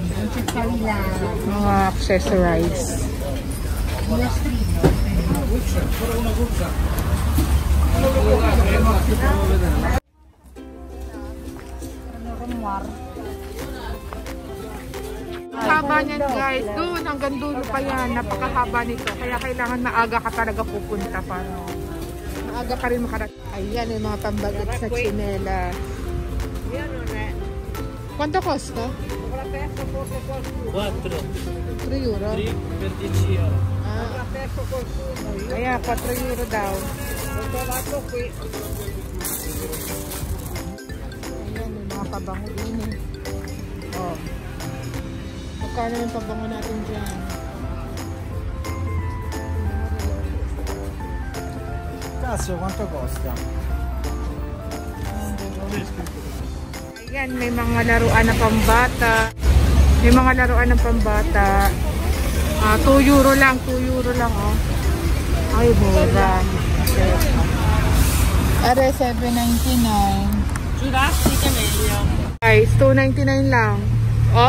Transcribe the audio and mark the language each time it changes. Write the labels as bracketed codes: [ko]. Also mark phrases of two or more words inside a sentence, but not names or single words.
[tl] Mga accessories. Haba niyan guys. Doon hanggang dulo pa yan. Napakahaba nito. Kaya kailangan maaga ka talaga pupunta para maaga ka rin makarating. Ayan yung mga pambagat sa chinela. [it] Quanto costa? 4 euro. 3 per 10 euro. [tl] Kaya 4 euro daw. Ayan yung mga pabango din Oh. Magkano yung pabango natin dyan? [it] Cazzo, quanto costa? [tl] Yan, may mga laruan na pambata. May mga laruan ng pambata. 2 euro lang, 2 euro lang, oh. Ay, mura. Are, 7.99. Guys, 2.99 lang. Oh?